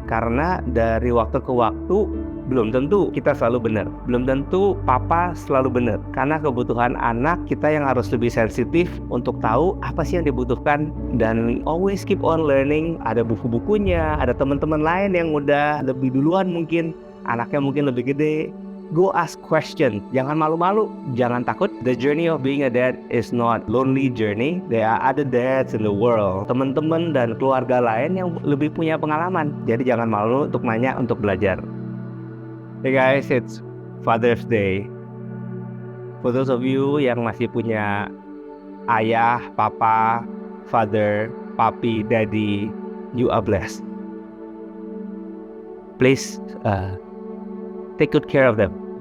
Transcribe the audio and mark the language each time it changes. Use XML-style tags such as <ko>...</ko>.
<id>Karena dari waktu ke waktu, belum tentu kita selalu benar, belum tentu papa selalu benar. Karena kebutuhan anak kita yang harus lebih sensitif untuk tahu apa sih yang dibutuhkan, dan</id> <en>always keep on learning.</en> <id>Ada buku-bukunya, ada teman-teman lain yang udah lebih duluan mungkin, anaknya mungkin lebih gede.</id> <en>Go ask questions.</en> <id>Jangan malu-malu. Jangan takut.</id> <en>The journey of being a dad is not lonely journey. There are other dads in the world.</en> <id>Teman-teman dan keluarga lain yang lebih punya pengalaman. Jadi jangan malu untuk nanya, untuk belajar.</id> <en>Hey guys, it's Father's Day. For those of you</en> <id>yang masih punya ayah,</id> <en>papa, father, papi, daddy, you are blessed. Please take good care of them.</en>